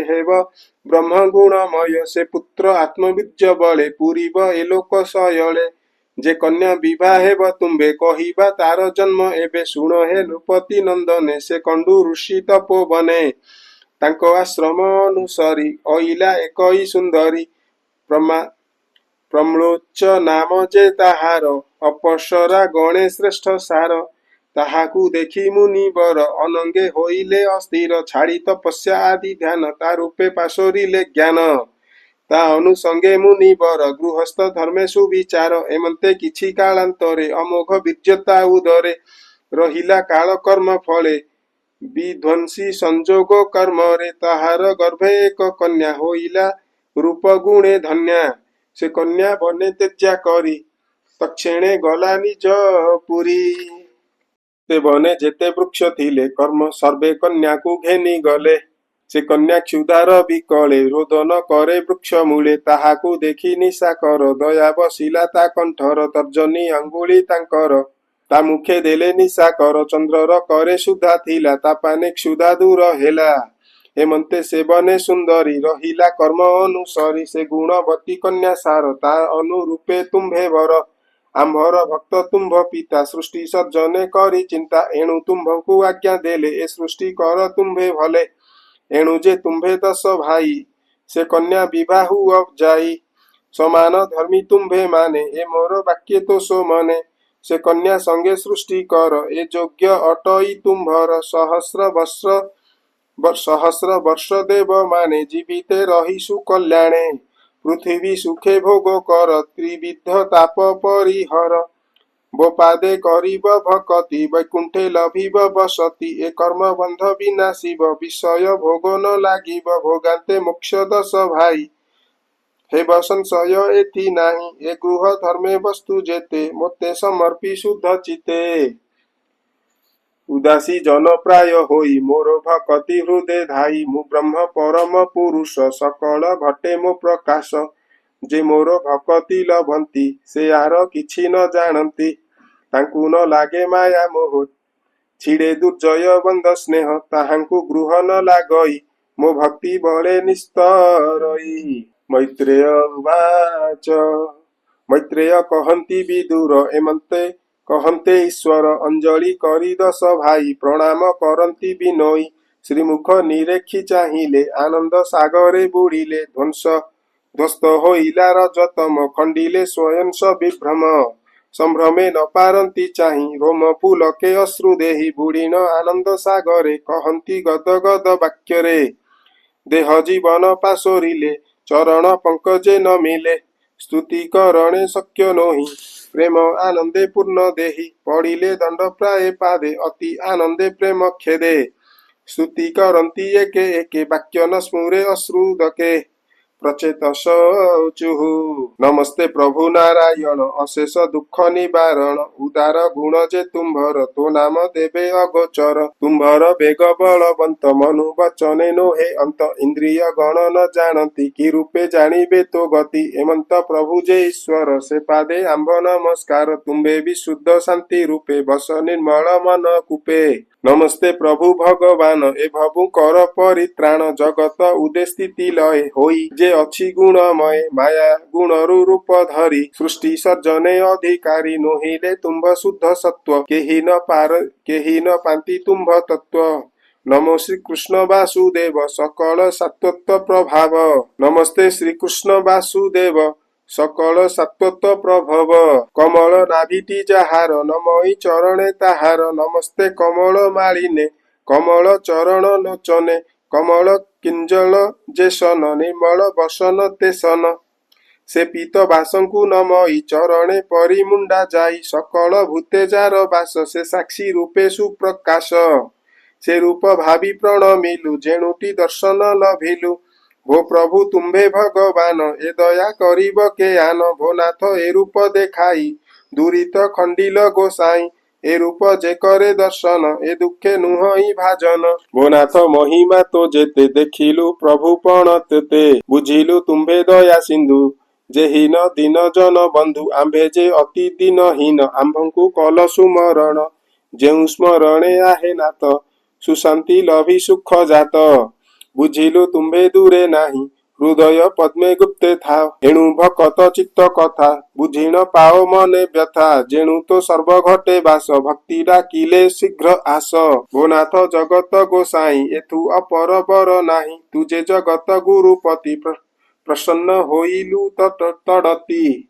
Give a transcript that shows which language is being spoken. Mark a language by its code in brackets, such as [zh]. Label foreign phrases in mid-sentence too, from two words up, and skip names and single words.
[or] ହେବ ବ୍ରହ୍ମ ଗୁଣମୟ ସେ ପୁତ୍ର ଆତ୍ମବୀର୍ଯ୍ୟ ବଳେ ପୂରିବ ଏଲୋକ ଶୟଳେ ଯେ କନ୍ୟା ବିବାହ ହେବ ତୁମ୍ଭେ କହିବା ତାର ଜନ୍ମ ଏବେ ଶୁଣ ହେ ନୃପତି ନନ୍ଦନେ ସେ କଣ୍ଡୁ ଋଷି ତପୋବନେ ତାଙ୍କୋ ଆଶ୍ରମ ଅନୁସରୀ ଅଇଲା ଏକଇ ସୁନ୍ଦରୀ ପ୍ରମ୍ଲୋଚ ନାମ ଯେ ତାହାର ଅପସରା ଗଣେ ଶ୍ରେଷ୍ଠ ସାର। ତାହାକୁ ଦେଖୀ ମୁନିବର ଅନଙ୍ଗେ ହୋଇଲେ ଅସ୍ଥିର ଛାଡ଼ୀ ତପସ୍ୟା ଆଦି ଧ୍ୟାନ ତା ରୂପେ ପାଶୋରିଲେ ଜ୍ଞାନ। ତା ଅନୁସଙ୍ଗେ ମୁନିବର ଗୃହସ୍ଥ ଧର୍ମେ ସୁବିଚାର ଏମନ୍ତେ କିଛି କାଳାନ୍ତରେ ଅମୋଘ ବୀର୍ଯ୍ୟତା ଉଦରେ ରହିଲା କାଳ କର୍ମ ଫଳେ ବିଧ୍ୱଂସୀ ସଂଯୋଗ କର୍ମ ରେ ତାହାର ଗର୍ଭେ ଏକ କନ୍ୟା ହୋଇଲା ରୂପ ଗୁଣେ ଧନ୍ୟା ସେ କନ୍ୟା ବନେ ତେଜା କରୀ ତକ୍ଷେଣେ ଗଲା ନିଜ ପୁରୀ ତେ ବନେ ଯେତେ ବୃକ୍ଷ ଥିଲେ କର୍ମ ସର୍ବେ କନ୍ୟା କୋ ଘେନୀ ଗଲେ ସେ କନ୍ୟା କ୍ଷୁଧାର ବିକଳେ ରୋଦନ କରେ ବୃକ୍ଷ ମୂଳେ ତାହାକୂ ଦେଖୀ ନିଶା କର ଦୟା ବସିଲା ତା କଣ୍ଠର ତର୍ଜନୀ ଅଙ୍ଗୁଳୀ ତାଙ୍କର ତା ମୁଖେ ଦେଲେ ନିଶା କର ଚନ୍ଦ୍ରର କରେ ସୁଧା ଥିଲା ତା ପାନେ କ୍ଷୁଧା ଦୂର ହେଲା ହେମନ୍ତେ ସେ ବନେ ସୁନ୍ଦରୀ ରହିଲା କର୍ମ ଅନୁସରୀ ସେ ଗୁଣବତୀ କନ୍ୟା ସାର ତା ଅନୁରୂପେ ତୁମ୍ଭେ ବର ଆମ୍ଭର ଭକ୍ତ ତୁମ୍ଭ ପିତା ସୃଷ୍ଟି ସଜ୍ଜନେ କରୀ ଚିନ୍ତା ଏଣୁ ତୁମ୍ଭଙ୍କୁ ଆଜ୍ଞା ଦେଲେ ଏ ସୃଷ୍ଟି କର ତୁମ୍ଭେ ଭଲେ ଏଣୁ ଯେ ତୁମ୍ଭେ 10 ଭାଇ ସେ କନ୍ୟା ବିବାହ ଅବ ଯାଇ ସମାନ ଧର୍ମୀ ତୁମ୍ଭେ ମାନେ ଏ ମୋର ବାକ୍ୟ ତୋ ସୋ ମନେ ସେ କନ୍ୟା ସଙ୍ଗେ ସୃଷ୍ଟି କର ଏ ଯୋଗ୍ୟ ଅଟଇ ତୁମ୍ଭର ସହସ୍ର ବର୍ଷ ଦେବ ମାନେ ଜୀବିତେ ରହୀ ସୁକଲ୍ୟାଣେ ପୃଥ୍ୱୀ ସୁଖେ ଭୋଗ କର ତ୍ରିବିଧ ତାପ ପରିହର ବୋପାଦେ କରୀବ ଭକ୍ତି ବୈକୁଣ୍ଠେ ଲଭିବ ବସତି ଏ କର୍ମ ବନ୍ଧ ବିନାଶିବ ବିଷୟ ଭୋଗ ନ ଲାଗିବ ଭୋଗାନ୍ତେ ମୋକ୍ଷ 10 ଭାଇ ହେ ସଂଶୟ ଏଥି ନାହୀ ଏ ଗୃହ ଧର୍ମେ ବସ୍ତୁ ଯେତେ ମୋତେ ସମର୍ପୀ ଶୁଦ୍ଧ ଚିତେ ଉଦାସୀ ଜନ ପ୍ରାୟ ହୋଇ ମୋର ଭକ୍ତି ହୃଦୟ ଧାଇ ମୁ ବ୍ରହ୍ମ ପରମ ପୁରୁଷ ସକଳ ଘଟେ ମୋ ପ୍ରକାଶ ଯେ ମୋର ଭକ୍ତି ଲଭନ୍ତୀ ସେ ଆର କିଛି ନ ଜାନତୀ ତାଙ୍କୁ ନ ଲାଗେ ମାୟା ମୋହ ଛିଡ଼େ ଦୁର୍ଜୟ ବନ୍ଦ ସ୍ନେହ ତାହାଙ୍କୁ ଗୃହ ନ ଲାଗଇ ମୋ ଭକ୍ତି ବଳେ ନିସ୍ତରଇ ମୈତ୍ରେୟ ଉବାଚ ମୈତ୍ରେୟ କହନ୍ତୀ ବିଦୁର ଏମନ୍ତେ କହନ୍ତେ ଈଶ୍ୱର ଅଞ୍ଜଳି କରୀ 10 ଭାଇ ପ୍ରଣାମ କରନ୍ତୀ ବିନୋଇ ଶ୍ରୀମୁଖ ନିରେଖୀ ଚାହିଲେ ଆନନ୍ଦ ସାଗରେ ବୁଡ଼ିଲେ ଧ୍ୱସ୍ତ ହୋଇଲା ରଜତମ ଖଣ୍ଡିଲେ ସ୍ୱୟଂ ବିଭ୍ରମ ସମ୍ଭ୍ରମେ ନ ପାରନ୍ତୀ ଚାହି ରୋମ ପୁଲକେ ଅଶ୍ରୁ ଦେହି ବୁଡ଼ୀନ ଆନନ୍ଦ ସାଗରେ କହନ୍ତୀ ଗଦ ଗଦ ବାକ୍ୟରେ ଦେହ ଜୀବନ ପାଶୋରିଲେ ଚରଣ ପଙ୍କଜେ ନ ମିଳେ ସ୍ତୁତି କରଣେ ଶକ୍ୟ ନୋହି ପ୍ରେମ ଆନନ୍ଦେ ପୂର୍ଣ୍ଣ ଦେହି ପଡ଼ିଲେ ଦଣ୍ଡ ପ୍ରାୟ ପାଦେ ଅତି ଆନନ୍ଦେ ପ୍ରେମ ଖେଦେ ସ୍ତୁତି କରନ୍ତୀ ଏକେ ଏକେ ବାକ୍ୟ ନ ସ୍ମୁରେ ଅଶ୍ରୁଦକେ ପ୍ରଚେତ ଶୌଚୁଃ ନମସ୍ତେ ପ୍ରଭୁ ନାରାୟଣ ଅଶେଷ ଦୁଖ ନିବାରଣ ଉଦାର ଗୁଣ ଯେ ତୁମ୍ଭର ତୋ ନାମ ଦେବେ ଅଗୋଚର ତୁମ୍ଭର ବେଗ ବଳବନ୍ତ ମନୁ ବଚନେ ନୋହେ ଅନ୍ତ ଇନ୍ଦ୍ରିୟ ଗଣ ନ ଜାନତୀ କି ରୂପେ ଜାନିବେ ତୋ ଗତି ଏମନ୍ତ ପ୍ରଭୁ ଯେ ଈଶ୍ୱର ସେ ପାଦେ ଆମ୍ଭ ନମସ୍କାର ତୁମ୍ବେ ବିଶୁଦ୍ଧ ଶାନ୍ତି ରୂପେ ବସ ନିର୍ମଳ ମନ କୂପେ ନମସ୍ତେ ପ୍ରଭୁ ଭଗବାନ ଏ ଭବୁ କର ପରିତ୍ରାଣ ଜଗତ ଉଦେ ସ୍ଥିତି ଲୟ ହୋଇ ଯେ ଅଛି ଗୁଣମୟ ମାୟା ଗୁଣରୁ ରୂପ ଧରୀ ସୃଷ୍ଟି ସର୍ଜନେ ଅଧିକାରୀ ନୋହିଲେ ତୁମ୍ଭ ଶୁଦ୍ଧ ସତ୍ୱ କେହି ନ ପାନ୍ତି ତୁମ୍ଭ ତତ୍ୱ ନମୋ ଶ୍ରୀ କୃଷ୍ଣ ବାସୁଦେବ ସକଳ ସତ୍ୱତ୍ୱ ପ୍ରଭାବ ନମସ୍ତେ ଶ୍ରୀ କୃଷ୍ଣ ବାସୁଦେବ ସକଳ ସତ୍ୱତ୍ୱ ପ୍ରଭବ କମଳ ନାଭିଟୀ ଯାହାର ନମଇ ଚରଣେ ତାହାର ନମସ୍ତେ କମଳ ମାଳିନେ କମଳ ଚରଣ ଲୋଚନେ କମଳ କିଞ୍ଜଳ ଯେସନ ନିର୍ମଳ ବସନ ତେସନ ସେ ପୀତ ବାସଙ୍କୁ ନମଇ ଚରଣେ ପରିମୁଣ୍ଡା ଯାଇ ସକଳ ଭୂତେ ଯାର ବାସ ସେ ସାକ୍ଷୀ ରୂପେ ସୁପ୍ରକାଶ ସେ ରୂପ ଭାବୀ ପ୍ରଣମିଲୁ ଯେଣୁଟୀ ଦର୍ଶନ ଲଭିଲୁ ଭୋ ପ୍ରଭୁ ତୁମ୍ଭେ ଭଗବାନ ଏ ଦୟା କରିବ କେ ଆନ ଭୋ ନାଥ ଏ ରୂପ ଦେଖାଇ ଦୂରିତ ଖଣ୍ଡିଲ ଗୋସାଇ ଏ ରୂପ ଯେ କରେ ଦର୍ଶନ ଏ ଦୁଖେ ନୁହଇ ଭାଜନ ଭୋ ନାଥ ମହିମା ତୋ ଯେତେ ଦେଖିଲୁ ପ୍ରଭୁ ପଣତେ ବୁଝିଲୁ ତୁମ୍ଭେ ଦୟା ସିନ୍ଧୁ ଯେହୀନ ଦୀନ ଜନ ବନ୍ଧୁ ଆମ୍ଭେ ଯେ ଅତି ଦୀନହୀନ ଆମ୍ଭଙ୍କୁ କଲ ସୁମରଣ ଯେଉ ସ୍ମରଣେ ଆହେ ନାଥ ସୁଶାନ୍ତି ଲଭି ସୁଖ ଜାତ ବୁଝିଲୁ ତୁମ୍ଭେ ଦୂରେ ନାହୀ ହୃଦୟ ପଦ୍ମେ ଗୁପ୍ତେ ଥା ଏଣୁ ଭକତ ଚିତ୍ତ କଥା ବୁଝିନ ପାଓ ମନେ ବ୍ୟଥା ଯେଣୁ ତୋ ସର୍ବ ଘଟେ ବାସ ଭକ୍ତି ଡାକିଲେ ଶୀଘ୍ର ଆସ ଭୋନାଥ ଜଗତ ଗୋସାଇ ଏଥୁ ଅପର ବର ନାହୀ ତୁଝେ ଜଗତ ଗୁରୁପତି ପ୍ରସନ୍ନ ହୋଇଲୁ ତଡ଼ତୀ